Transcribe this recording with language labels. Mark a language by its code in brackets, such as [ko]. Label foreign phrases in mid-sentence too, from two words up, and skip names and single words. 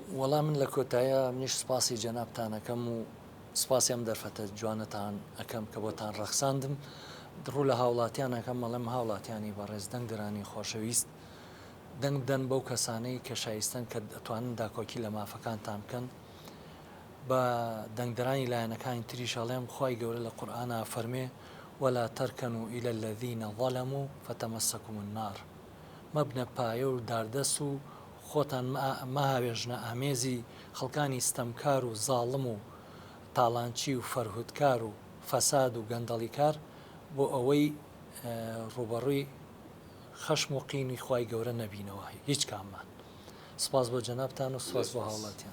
[ckb] وەڵام من لە کۆتایە منیش سپاسی جەنابتانەکەم و سپاسی ئەم دەرفەتە جوانتان ئەەکەم کە بۆتان ڕەخساندم ڕوو لە هاوڵاتیانەکەم مەڵێم هاوڵاتیانی بەڕێز دەنگدرانی خۆشەویست دەنگ بدەن بەو کەسانەی کە شایستن کە دەتوانن داکۆکی لە مافەکانتان بکەن بە دەنگدرانی لایەنەکانی تریشەڵێم خی گەورە لە قورئانە فەرمێ [ar] ولا تركنوا إلى الذين ظلموا فتمسكم النار [ckb] مەبنە پایە و داردەس و خۆتان مەهاوێژنە ئامێزی خەڵکانی ستەمکار و زاڵم و تاڵانچی و فەرهودکار و فەساد و گەندەڵیکار بۆ ئەوەی ڕوبەڕووی خەشم و قینی خی گەورە نەبینەوە هیچ کاممان سپاس بۆ جەنابتان و سپاس بۆ هاوڵاتیان